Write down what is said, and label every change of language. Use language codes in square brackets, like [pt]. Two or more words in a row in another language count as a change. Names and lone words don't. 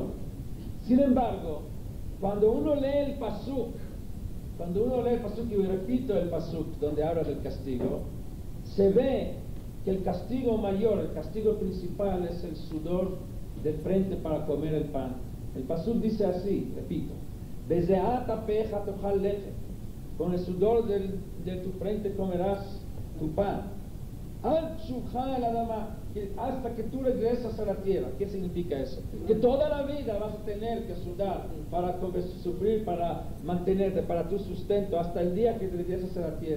[es] Sin embargo, cuando uno lee el pasuk, y repito el pasuk donde habla del castigo, se ve que el castigo mayor, el castigo principal es el sudor de frente para comer el pan. El pasuk dice así, repito, [he] בזעת אפיך תאכל לחם, [es] con el sudor de tu frente comerás tu pan. [he] עד שובך אל האדמה, [es] hasta que tú regresas a la tierra. ¿Qué significa eso? Que toda la vida vas a tener que sudar para sufrir, para mantenerte, para tu sustento, hasta el día que regresas a la tierra.